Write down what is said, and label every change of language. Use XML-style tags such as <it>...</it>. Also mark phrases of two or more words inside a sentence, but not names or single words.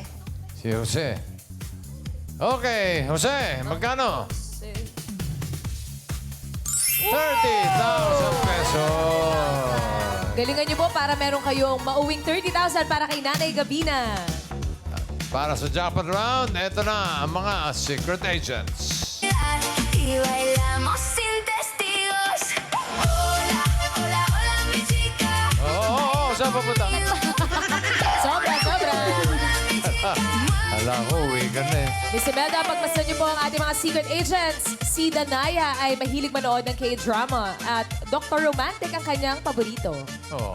<tl>Si Jose. Okay, Jose, magkano? 30,000 pesos. Galingan niyo po para meron kayong mauwing 30,000 para kay Nanay Gabina. Para sa Jackpot Round, eto na ang mga</tl> <en>secret agents.</en> <es>Y bailamos sin testigos. Hola, hola, hola, mi chica.</es> <tl>Oo, saan papunta? Sobra, sobra. Hala ko, uwi ka na eh. Miss Imelda, pagmasdan niyo po ang ating mga</tl> <en>secret agents.</en> <tl>Si Danaya ay mahilig manood ng K-drama at Dr. Romantic ang kanyang paborito. Oh.</tl>